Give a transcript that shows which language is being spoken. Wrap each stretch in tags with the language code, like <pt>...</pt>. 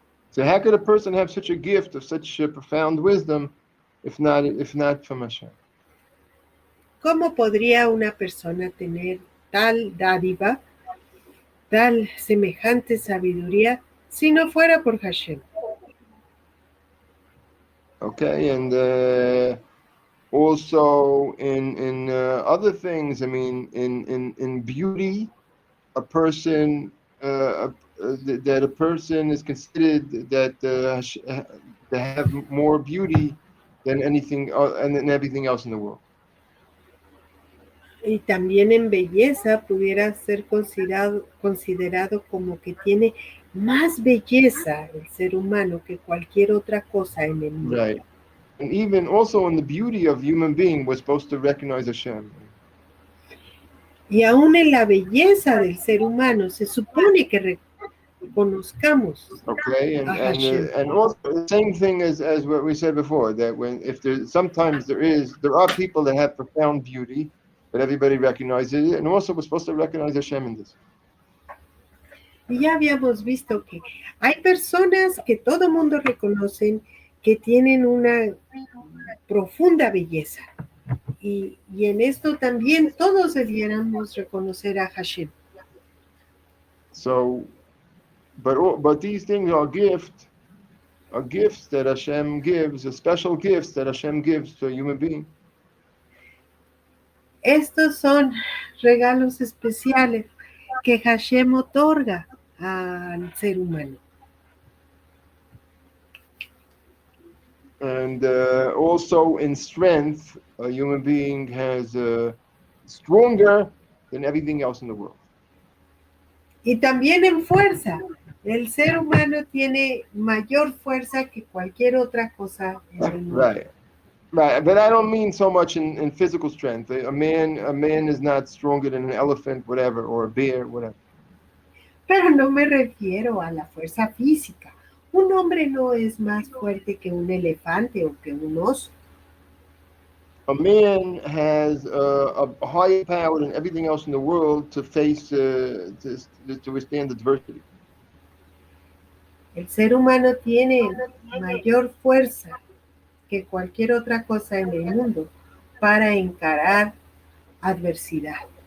<en>So how could a person have such a gift of such profound wisdom if not from Hashem?</en> <es>¿Cómo podría una persona tener tal dádiva, tal semejante sabiduría, si no fuera por Hashem?</es> <en>Okay, and also in other things, I mean, in beauty, a person that a person is considered that to have more beauty than anything and than everything else in the world.</en> <es>Y también en belleza pudiera ser considerado como que tiene más belleza el ser humano que cualquier otra cosa en el mundo.</es> <en>Right. And even also in the beauty of human being, we're supposed to recognize Hashem.</en> <es>Y aún en la belleza del ser humano se supone que reconozcamos</es> <en>Okay,</en> <es>a Hashem.</es> <en>and also the same thing as what we said before, that if there are people that have profound beauty, but everybody recognizes it, and also we're supposed to recognize Hashem in this.</en> <es>Y ya habíamos visto que hay personas que todo mundo reconocen que tienen una profunda belleza. Y en esto también todos debiéramos reconocer a Hashem.</es> <en>So, but these things are gifts that Hashem gives, are special gifts that Hashem gives to a human being.</en> <es>Estos son regalos especiales que Hashem otorga al ser humano.</es> <en>And also in strength, a human being has stronger than everything else in the world.</en> <es>Y también en fuerza. El ser humano tiene mayor fuerza que cualquier otra cosa en el mundo.</es> <en>Right. But I don't mean so much in physical strength. A man is not stronger than an elephant, whatever, or a bear, whatever.</en> <es>Pero no me refiero a la fuerza física. Un hombre no es más fuerte que un elefante o que un oso.</es> <en>A man has a higher power than everything else in the world to face to withstand adversity.</en> <es>El ser humano tiene mayor fuerza que cualquier otra cosa en el mundo para encarar adversidad.</es>